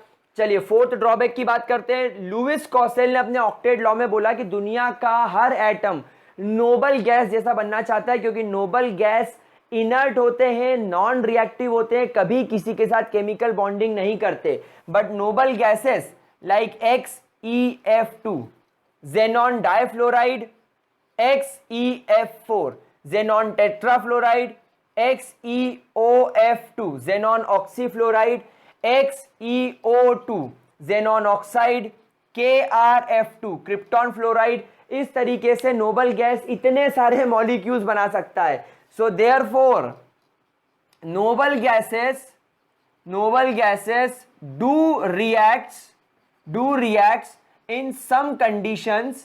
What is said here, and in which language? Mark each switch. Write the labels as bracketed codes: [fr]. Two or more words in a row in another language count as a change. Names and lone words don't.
[hi] चलिए [en] fourth drawback [hi] की बात करते हैं। लुईस कॉसेल ने अपने [en] octet law [hi] में बोला कि दुनिया का हर एटम [en] noble gas [hi] जैसा बनना चाहता है, क्योंकि [en] noble gas inert [hi] होते हैं, [en] non reactive [hi] होते हैं, कभी किसी के साथ [en] chemical bonding [hi] नहीं करते। [en] but noble gases like XeF2 xenon difluoride, XeF4 xenon tetrafluoride, XeOF2 xenon oxyfluoride, XeO2 xenon oxide, KrF2 krypton fluoride, [hi] इस तरीके से [en] noble gas [hi] इतने सारे मॉलिक्यूल्स बना सकता है। [en] so therefore noble gases do reacts in some conditions.